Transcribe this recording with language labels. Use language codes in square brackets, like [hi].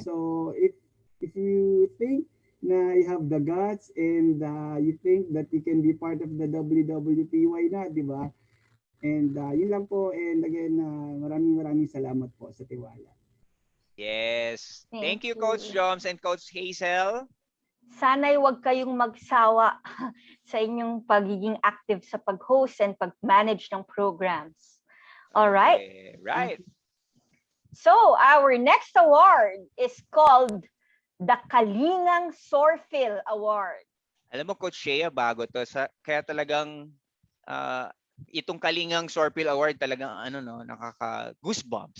[en] So if you think na you have the guts and you think that you can be part of the WWP, why not, [tl] di ba? And yun lang po. [en] And again, [tl] maraming salamat po sa tiwala. [en] Yes. Thank you, you. Coach Joms and Coach Hazel. [tl] Sana'y huwag kayong magsawa sa inyong pagiging active sa pag-host and pag-manage ng programs. [en] All right? Okay, right. So, our next award is called the Kalingang Sorfil Award. [tl] Alam mo, Coach Shea, bago to. Kaya talagang itong Kalingang Sorpil Award talagang nakaka-goosebumps.